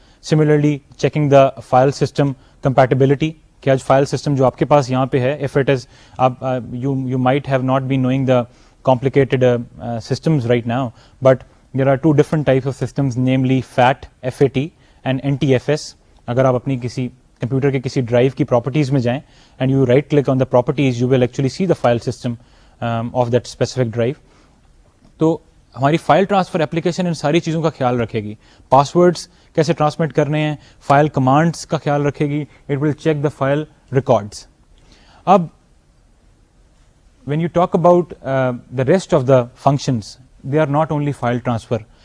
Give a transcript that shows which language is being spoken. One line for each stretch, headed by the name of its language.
English: Similarly, checking the file system compatibility.
Urdu: کہ آج file system جو آپ کے پاس یہاں پہ ہے,
English: if it is you might have not been knowing the complicated systems right now, but there are two different types of systems, namely FAT and NTFS.
Urdu: اگر آپ اپنی کسی کمپیوٹر کے کسی ڈرائیو کی پراپرٹیز میں جائیں
English: And you right click on the properties, you will actually see the file system of that specific drive.
Urdu: تو ہماری فائل ٹرانسفر اپلیکیشن ان ساری چیزوں کا خیال رکھے گی. پاسورڈس کیسے ٹرانسمٹ کرنے ہیں, فائل کمانڈس کا خیال رکھے گی.
English: It will check the file records. اب when you talk about the rest of the functions, they are not only file transfer.